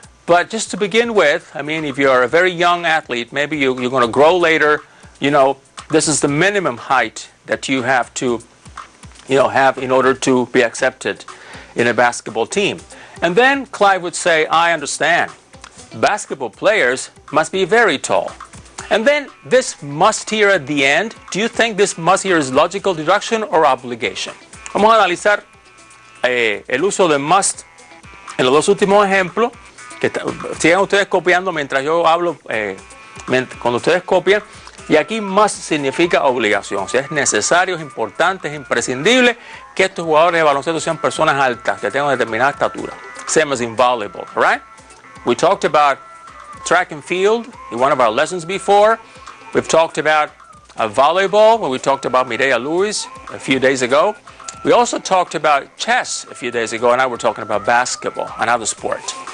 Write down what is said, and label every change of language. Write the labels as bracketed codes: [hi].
[en] But just to begin with, if you're a very young athlete, maybe you're going to grow later, this is the minimum height that you have to, have in order to be accepted in a basketball team. And then Clive would say, I understand. Basketball players must be very tall. And then this must here at the end, do you think this must here is logical deduction or obligation? [es] Vamos a analizar el uso de must en los dos últimos ejemplos. Que sigan ustedes copiando mientras yo hablo, cuando ustedes copian. Y aquí must significa obligación. O sea, es necesario, es importante, es imprescindible que estos jugadores de baloncesto sean personas altas, que tengan determinada estatura. [en] Same as in volleyball, right? We talked about track and field in one of our lessons before. We've talked about volleyball when we talked about Mireya Lewis a few days ago. We also talked about chess a few days ago, and now we're talking about basketball, another sport.